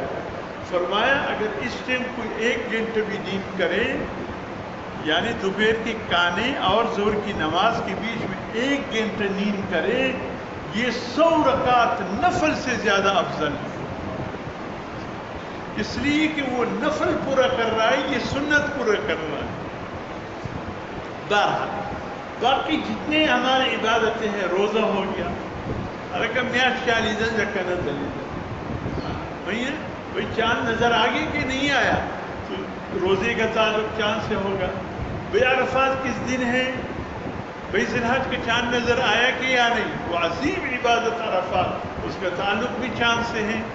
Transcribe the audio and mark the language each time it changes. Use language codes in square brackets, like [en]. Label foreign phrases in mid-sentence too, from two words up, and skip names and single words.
[ur] فرمایا اگر اس ٹائم کوئی 1 گھنٹے بھی نیند کرے، یعنی دوپہر کے کھانے اور ظہر کی نماز کے بیچ میں 1 گھنٹے نیند کرے، یہ 100 رکعت نفل سے زیادہ افضل ہے، اس لیے کہ وہ نفل پورا کر رہا ہے، یہ سنت پورا کر رہا ہے۔ بہرحال باقی جتنے ہماری عبادتیں ہیں، روزہ ہو گیا، ارکہ میاش چالی دن رکھنا دلیل بھئی چاند نظر آگے کہ نہیں آیا تو روزے کا تعلق چاند سے ہوگا۔ بھئی عرفات کس دن ہے، بھئی ذی الحج کا چاند نظر آیا کہ یا نہیں، وہ عظیم عبادت عرفات، اس کا تعلق بھی چاند سے ہے۔